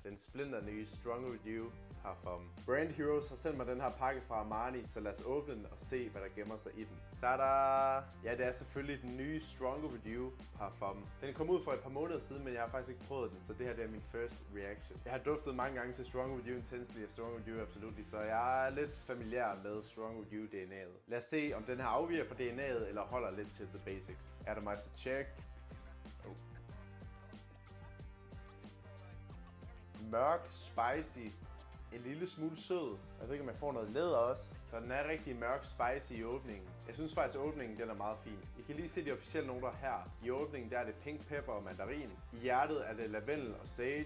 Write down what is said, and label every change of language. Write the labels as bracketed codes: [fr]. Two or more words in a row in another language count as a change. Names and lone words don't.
[da] den splinter nye Strong With You parfum. Brand Heroes har sendt mig den her pakke fra Armani, så lad os åbne den og se, hvad der gemmer sig i den. Tada! Ja, det er selvfølgelig den nye Strong With You parfum. Den kom ud for et par måneder siden, men jeg har faktisk ikke prøvet den, så det her det er min [en] first reaction. [da] Jeg har duftet mange gange til Strong With You Intensely og Strong With You Absolutely, så jeg er lidt familiær med Strong With You DNA'et. Lad os se, om den her afviger fra DNA'et eller holder lidt til [en] the basics. Atomizer check. [da] Mørk, spicy, en lille smule sød. Jeg ved ikke, om jeg får noget læder også. Så den er rigtig mørk, spicy i åbningen. Jeg synes faktisk, at åbningen den er meget fin. I kan lige se de officielle noter her. I åbningen der er det [en] pink pepper [da] og mandarin. I hjertet er det lavendel og sage.